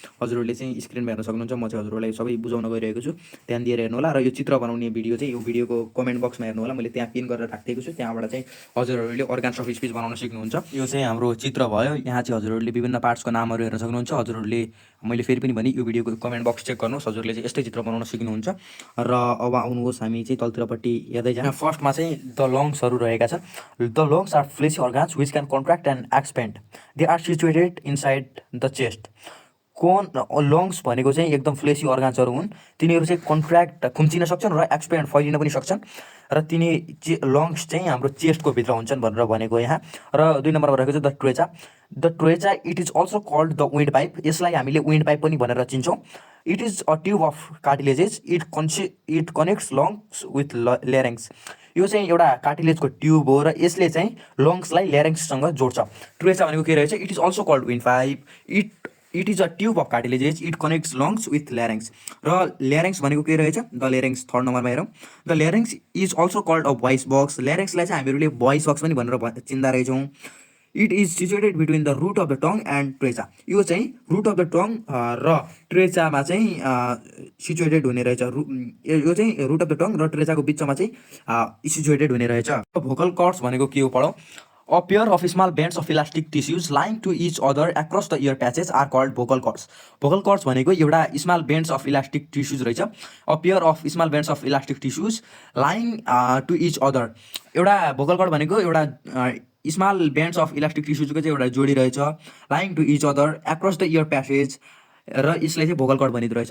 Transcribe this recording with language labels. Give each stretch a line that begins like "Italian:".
Nepali: हजुरहरूले चाहिँ स्क्रिनमा हेर्न सक्नुहुन्छ, म चाहिँ हजुरहरूलाई सबै बुझाउन गइरहेको छु, ध्यान दिएर हेर्नु होला। र यो चित्र बनाउने भिडियो चाहिँ यो भिडियोको कमेन्ट बक्समा हेर्नु होला, मैले त्यहाँ पिन गरेर राखिदिएको छु, त्यहाँबाट चाहिँ हजुरहरूले अर्गान्स अफ स्पिच बनाउन सिक्नुहुन्छ। यो चाहिँ हाम्रो चित्र भयो। यहाँ चाहिँ हजुरहरूले विभिन्न पार्ट्सको नामहरू हेर्न सक्नुहुन्छ। हजुरहरूले मैले फेरि पनि भने यो भिडियोको कमेन्ट बक्स चेक गर्नुहोस्, हजुरहरूले चाहिँ यस्तै चित्र बनाउन सिक्नुहुन्छ। र अब आउनुहोस् हामी चाहिँ तलतिरपट्टि हेर्दै जाँ। फर्स्टमा चाहिँ द लङ्सहरू रहेका छन्।
English: The lungs are fleshy organs which can contract and expand. They are situated inside the chest.
Nepali: Lungs भनेको चाहिँ एकदम फ्लेसी अर्गान्सहरू हुन्, तिनीहरू चाहिँ कन्ट्र्याक्ट खुम्चिन सक्छन् र एक्सपेन्ड फैलिन पनि सक्छन्, र तिनी लङ्स चाहिँ हाम्रो चेस्टको भित्र हुन्छन् भनेर भनेको यहाँ। र 2 नम्बरमा रहेको चाहिँ the ट्रेचा।
English: The trachea it is also called the wind pipe.
Nepali: यसलाई हामीले विन्ड पाइप पनि भनेर चिन्छौँ।
English: It is a tube of cartilages. It connects lungs with larynx.
Nepali: यो चाहिँ एउटा कार्टिलेजको ट्युब हो र यसले चाहिँ लङ्सलाई लेरेङ्ससँग जोड्छ। ट्रेचा भनेको के रहेछ?
English: It is also called wind pipe. It is a tube of cartilages. It connects lungs with larynx.
Nepali: र ल्यारेङ्स भनेको के रहेछ? द ल्यारेङ्स 3rd नम्बरमा हेरौँ।
English: The larynx is also called a voice box.
Nepali: ल्यारेङ्सलाई चाहिँ हामीहरूले भोइस बक्स पनि भनेर चिन्दा रहेछौँ।
English: It is situated between the root of the tongue and trachea.
Nepali: यो चाहिँ
English: root of the tongue
Nepali: र ट्रेचामा चाहिँ सिचुएटेड हुने रहेछ। यो चाहिँ
English: root of the tongue
Nepali: र ट्रेचाको बिचमा चाहिँ सिचुएटेड हुने रहेछ। भोकल कर्ड्स भनेको के हो पढौँ।
English: A pair of small bands of elastic tissues lying to each other across the ear patches are called vocal cords. Vocal cords
Nepali: भनेको एउटा
English: Small bands of elastic tissues रहेछ। A pair of small bands of elastic tissues lying to each other.
Nepali: एउटा vocal chord भनेको एउटा small बेन्ड्स of elastic टिस्युजको चाहिँ एउटा जोडी रहेछ,
English: lying to each other across the air passage,
Nepali: र यसलाई चाहिँ भोकल कर्ड भनिँदो रहेछ।